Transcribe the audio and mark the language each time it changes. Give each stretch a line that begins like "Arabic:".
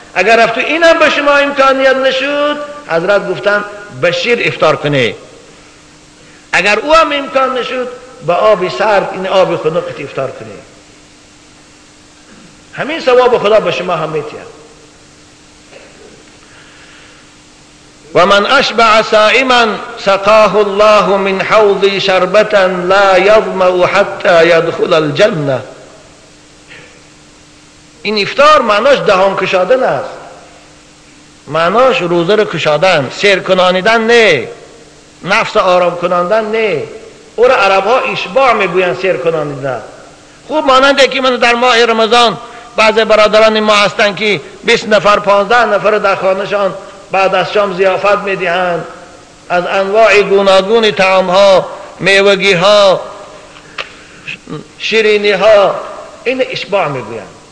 Persian: اگر رفت اینم به شما امکانیت نشد، حضرت گفتن به شیر افطار کنه. اگر او هم امکان نشد به آب سرد، این آب خنک افطار کنه. همین ثواب خدا به شما هم میتید.
Arabic: و من اشبع صائما سقاه الله من حوض شربة لا يظمأ حتى يدخل الجنة.
Persian: این افطار معناش دهان کشادن است. معناش روزه رو کشادن، سیر کنانیدن نه، نفس آرام کناندن نه. او را عرب ها اشباع میگوین، سیر کنانیدن. خوب ماننده که من در ماه رمضان بعض برادران ما هستند که 20 نفر 15 نفر در خانهشان بعد از شام ضیافت میدهند، از انواع گوناگون طعام ها، میوگی ها، شیرینی ها، این اشباع میگویند.